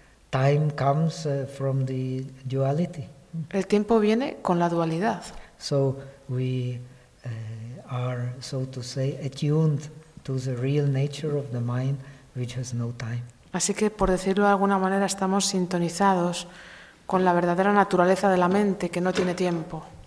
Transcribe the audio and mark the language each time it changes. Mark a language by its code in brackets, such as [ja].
[en] Time comes from the duality. [es] El tiempo viene con la dualidad. [en] So we are, so to say, attuned to the real nature of the mind, which has no time. [es] Así que, por decirlo de alguna manera, estamos sintonizados con la verdadera naturaleza de la mente, que no tiene tiempo.